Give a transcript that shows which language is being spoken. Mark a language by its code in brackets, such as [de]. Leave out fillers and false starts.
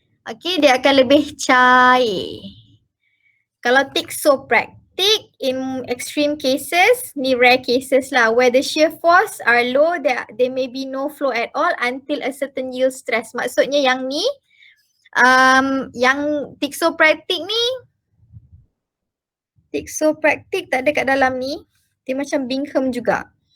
[ms] Okay, dia akan lebih cair. [en] Kalau thixopractic, in extreme cases, ni rare cases lah, where the shear force are low, there may be no flow at all until a certain yield stress. [ms] Maksudnya yang ni, yang thixopractic ni, thixopractic tak ada kat dalam ni, dia macam Bingham juga.